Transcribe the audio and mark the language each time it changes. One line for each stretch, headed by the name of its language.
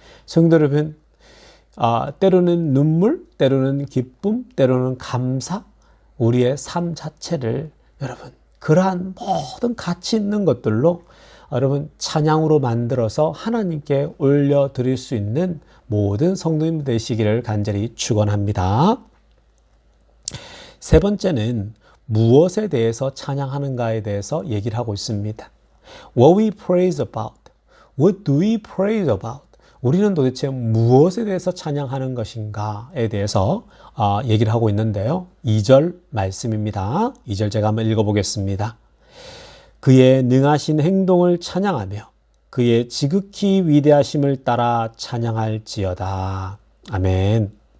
Korean: 성도 여러분, 때로는 눈물, 때로는 기쁨, 때로는 감사, 우리의 삶 자체를 여러분 그러한 모든 가치 있는 것들로 여러분 찬양으로 만들어서 하나님께 올려드릴 수 있는 모든 성도님 되시기를 간절히 축원합니다. 세 번째는 무엇에 대해서 찬양하는가에 대해서 얘기를 하고 있습니다.
English: What we praise about, what do we praise about?
Korean: 우리는 도대체 무엇에 대해서 찬양하는 것인가에 대해서 얘기를 하고 있는데요. 2절 말씀입니다. 2절 제가 한번 읽어보겠습니다. 그의 능하신 행동을 찬양하며 그의 지극히 위대하심을 따라 찬양할지어다. 아멘.